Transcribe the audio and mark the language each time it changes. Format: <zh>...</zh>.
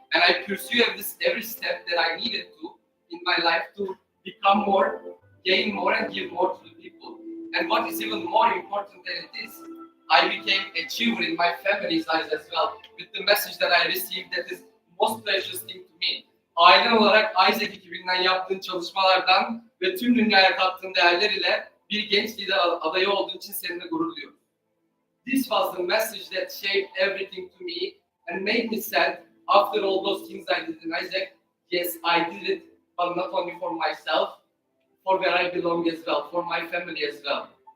<en>And I pursued every step that I needed to in my life to become more, gain more, and give more to the people. And what is even more important than it is, I became achiever in my family's eyes as well. With the message that I received that is most precious thing to me.</en> <tr>Ailen olarak AIESEC ekibinden yaptığın çalışmalardan ve tüm dünyaya kattığın değerler ile bir genç lider adayı olduğun için seninle gurur duyuyorum.</tr> <en>This was the message that shaped everything to me and made me sad after all those things I did in AIESEC. Yes, I did it, but not only for myself, for where I belong as well, for my family as well.</en>